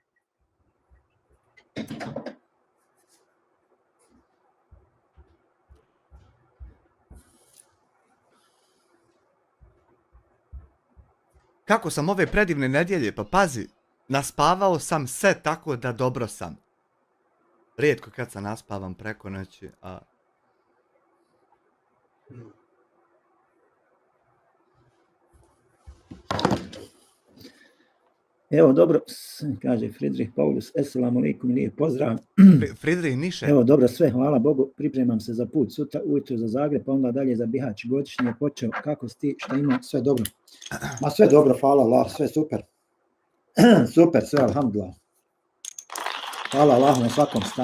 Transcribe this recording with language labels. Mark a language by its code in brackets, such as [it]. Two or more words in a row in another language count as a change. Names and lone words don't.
[bs] Kako sam ove predivne nedjelje, pa pazi, naspavao sam se tako da dobro sam. Rijetko kad sam naspavam preko noći, a... Evo dobro, kaže Friedrich Paulus, [ar] السلام عليكم, [bs] lijep pozdrav. Friedrich Niše. Evo dobro, sve, hvala Bogu, pripremam se za put sutra ujutro za Zagreb, pa onda dalje za Bihać. Godišnji je počeo, kako si ti, šta ima, sve dobro. Ma sve dobro, hvala Allah, sve super. Super, sve, alhamdulillah. Hvala Allah na svakom stanju.